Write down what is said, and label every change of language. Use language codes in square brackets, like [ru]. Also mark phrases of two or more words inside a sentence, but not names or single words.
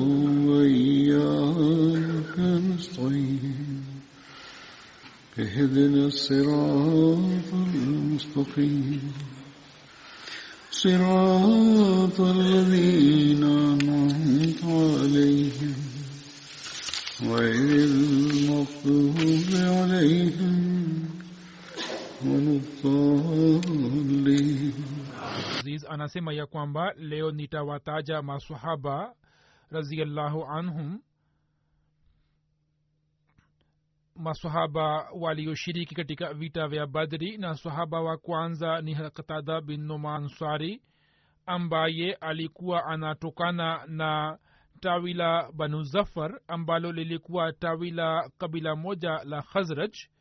[ar] وإياك نستعين اهدنا الصراط المستقيم صراط الذين أنعمت عليهم غير المغضوب عليهم ولا الضالين. [sw] Aziz anasema ya kwamba leo nitawataja maswahaba [ar] رضي الله عنهم, [sw] maswahaba walioshiriki katika vita vya Badri. Na swahaba wa kwanza ni Qatada bin Numan Ansari, ambaye alikuwa anatokana na tawi la Banu Zafar ambalo lilikuwa tawi la kabila moja la Khazraj.